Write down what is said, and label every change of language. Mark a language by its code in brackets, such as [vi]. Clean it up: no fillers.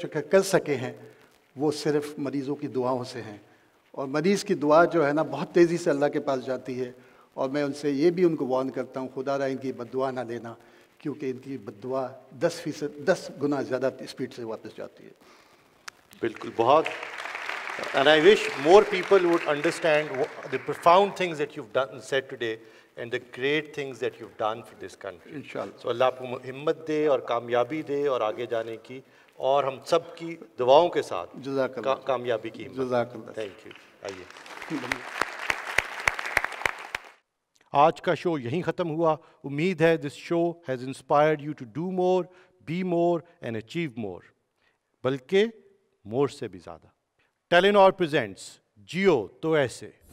[ur] کر سکے ہیں وہ صرف مریضوں کی دعاؤں سے ہیں، اور مریض کی دعا جو ہے نا بہت تیزی سے اللہ کے پاس جاتی ہے، اور میں ان سے یہ بھی ان کو وارن کرتا ہوں خدا را ان کی بد دعا نہ لینا، کیونکہ ان کی بد دعا 10 گنا زیادہ اسپیڈ سے واپس جاتی ہے۔ بالکل، بہت [en] and I wish more people would understand the profound things that you've said today and the great things that you've done for this country. [ur] انشاءاللہ۔ So اللہ آپ کو ہمت دے اور کامیابی دے اور آگے جانے کی، اور ہم سب کی دعاؤں کے ساتھ جزاک اللہ، کامیابی کی ہمت۔ جزاک اللہ۔ Thank you. آئیے، آج کا شو یہیں ختم ہوا۔ امید ہے [en] this show has inspired you to do more, be more and achieve more, [ur] بلکہ مور سے بھی زیادہ۔ ٹیلینور پریزنٹس جیو تو ایسے۔